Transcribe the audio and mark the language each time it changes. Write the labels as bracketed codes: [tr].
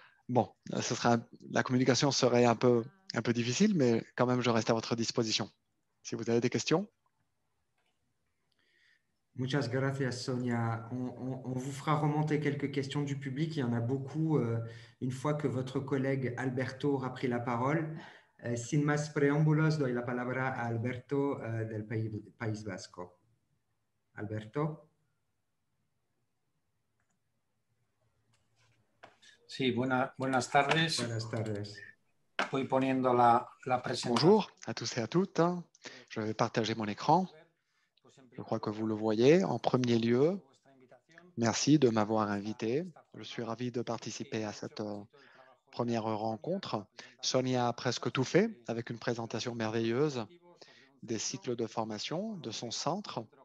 [fr] Bon, la communication serait un peu difficile, mais quand même, je reste à votre disposition. Si vous avez des questions. [es] Muchas gracias, Sonia. [fr] On vous fera remonter quelques questions du public. Il y en a beaucoup une fois que votre collègue Alberto aura pris la parole. [es] Sin más preámbulos, doy la palabra a Alberto del País Vasco. Alberto. Sí, buenas tardes. Buenas tardes. Voy poniendo la presentación. [fr] Bonjour à tous et à toutes. Je vais partager mon écran. Je crois que vous le voyez. En premier lieu, merci de m'avoir invité. Je suis ravi de participer à cette première rencontre. Sonia a presque tout fait avec une présentation merveilleuse des cycles de formation de son centre.